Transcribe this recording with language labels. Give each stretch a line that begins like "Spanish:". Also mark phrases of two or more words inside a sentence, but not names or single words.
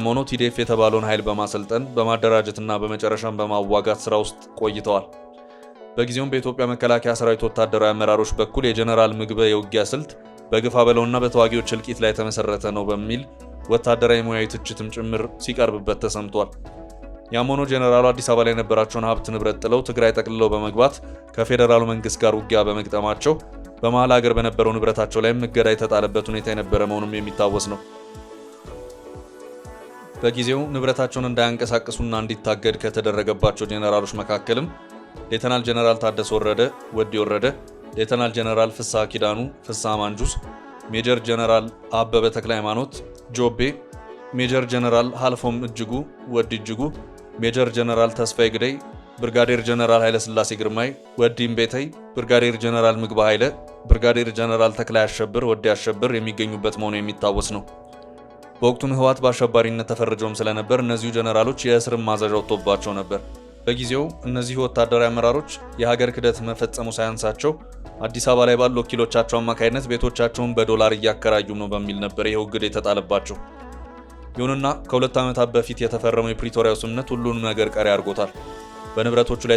Amharic: ሆኖ ቲዲኤፍ የተባለውን ኃይል በማሰልጠን በማደራጀትና በመጨረሻም በማዋጋት ስራ ውስጥ ቆይተዋል። በጊዜውም በኢትዮጵያ መከላከያ ሰራዊት ወታደራዊ አመራሮች በኩል የጀነራል ምግበ የውጊያ ስልት በግፋ በለውና በተዋጊዎች እልቂት ላይ የተመሰረተ ነው በሚል ወታደራዊ ሙያዊ ትችትም ጭምር ሲቀርብበት ተሰምቷል። ያም ሆኖ ጀነራሉ አዲስ አበባ ላይ የነበራቸውን ሀብት ንብረት ጥለው ትግራይ ጠቅልለው በመግባት ከፌዴራሉ መንግስት ጋር ውጊያ በመግጠማቸው በመሃል ሀገር በነበረው ንብረታቸው ላይም እገዳ የተጣለበት ሁኔታ የነበረ መሆኑም የሚታወስ ነው። በጊዜው ንብረታቸውን እንዳያንቀሳቅሱና እንዲታገድ ከተደረገባቸው ጀነራሎች መካከልም ሌተናል ጀነራል ታደሰ ወረደ ወዲ ወረደ፣ ሌተናል ጀነራል ፍስሐ ኪዳኑ ፍስሐ ማንጁስ፣ ሜጀር ጀነራል አበበ ተክለ ሃይማኖት ጆቤ፣ ሜጀር ጀነራል ሀልፎም እጅጉ ወዲ እጅጉ፣ ሜጀር ጀነራል ተስፋዬ ግደይ፣ ብርጋዴር ጀነራል ኃይለስላሴ ግርማይ ወዲም ቤተይ፣ ብርጋዴር ጀነራል ምግባ ኃይለ፣ ብርጋዴር ጀነራል ተክላይ አሸብር ወዲ አሸብር የሚገኙበት መሆኑ የሚታወስ ነው። በወቅቱም ህወሓት በአሸባሪነት ተፈርጀውም ስለነበር እነዚሁ ጀነራሎች የእስርም ማዘዣ ወጥቶባቸው ነበር። በጊዜው እነዚህ ወታደራዊ አመራሮች የሀገር ክህደት መፈጸሙ ሳያንሳቸው አዲስ አበባ ላይ ባሉ ወኪሎቻቸው አማካይነት ቤቶቻቸውን በዶላር እያከራዩም ነው በሚል ነበር ይህ እግድ የተጣለባቸው። ይሁንና ከ2 ዓመታት በፊት የተፈረመው የፕሪቶሪያው ስምምነት ሁሉንም ነገር ቀሪ አድርጎታል። በንብረቶቹ ላይ